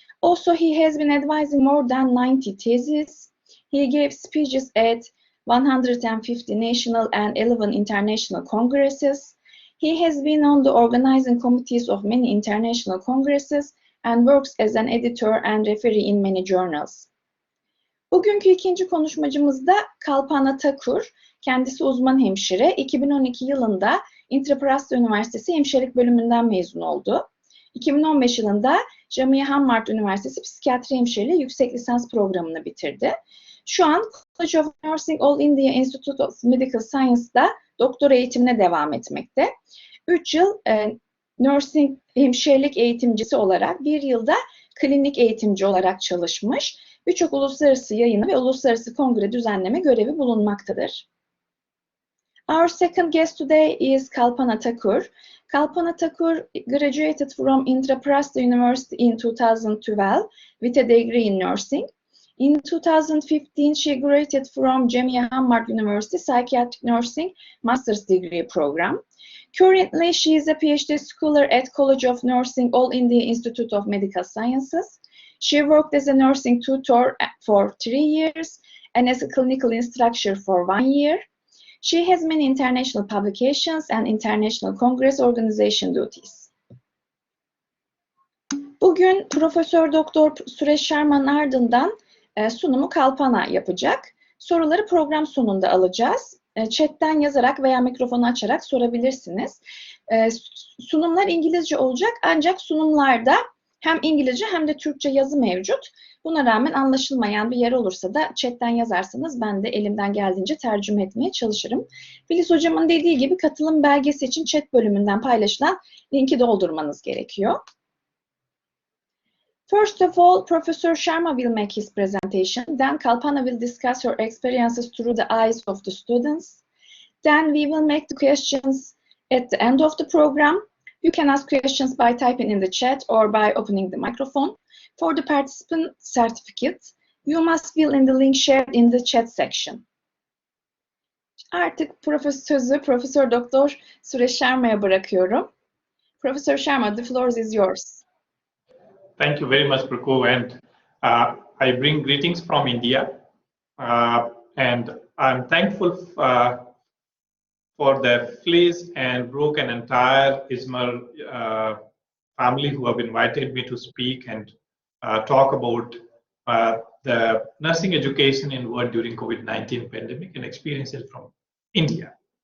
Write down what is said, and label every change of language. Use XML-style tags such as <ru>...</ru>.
<en>Also, he has been advising more than 90 theses. He gave speeches at 150 national and 11 international congresses. He has been on the organizing committees of many international congresses and works as an editor and referee in many journals.</en> <tr>Bugünkü ikinci konuşmacımız da Kalpana Thakur. Kendisi uzman hemşire. 2012 yılında Indraprastha Üniversitesi Hemşirelik bölümünden mezun oldu. 2015 yılında Jamia Hamdard Üniversitesi Psikiyatri Hemşireliği yüksek lisans programını bitirdi. Şu an College of Nursing All India Institute of Medical Science'da doktora eğitimine devam etmekte. 3 yıl nursing hemşirelik eğitimcisi olarak, 1 yılda klinik eğitimci olarak çalışmış. Birçok uluslararası yayını ve uluslararası kongre düzenleme görevi bulunmaktadır.</tr> <en>Our second guest today is Kalpana Thakur. Kalpana Thakur graduated from Indraprastha University in 2012 with a degree in nursing. In 2015, she graduated from Jamia Hamdard University Psychiatric Nursing Master's Degree Program. Currently, she is a PhD scholar at College of Nursing All India Institute of Medical Sciences. She worked as a nursing tutor for 3 years and as a clinical instructor for 1 year. She has many international publications and international congress organization duties.</en> <tr>Bugün Profesör Doktor Suresh Sharma'nın ardından sunumu Kalpana yapacak. Soruları program sonunda alacağız. Chat'ten yazarak veya mikrofonu açarak sorabilirsiniz. Sunumlar İngilizce olacak ancak sunumlarda hem İngilizce hem de Türkçe yazı mevcut. Buna rağmen anlaşılmayan bir yer olursa da chat'ten yazarsanız ben de elimden geldiğince tercüme etmeye çalışırım. Filiz hocamın dediği gibi katılım belgesi için chat bölümünden paylaşılan linki doldurmanız gerekiyor.</tr> <en>First of all, Professor Sharma will make his presentation. Then Kalpana will discuss her experiences through the eyes of the students. Then we will make the questions at the end of the program. You can ask questions by typing in the chat or by opening the microphone. For the participant certificate, you must fill in the link shared in the chat section.</en> <tr>Artık sözü Profesör Doktor Suresh Sharma'ya bırakıyorum.</tr> <en>Professor Sharma, the floor is yours. Thank you very much, Prako, and I bring greetings from India, and I'm thankful for the Fleece and Brooke and entire Izmir family who have invited me to speak and talk about the nursing education in world during COVID-19 pandemic and experiences from India.</en>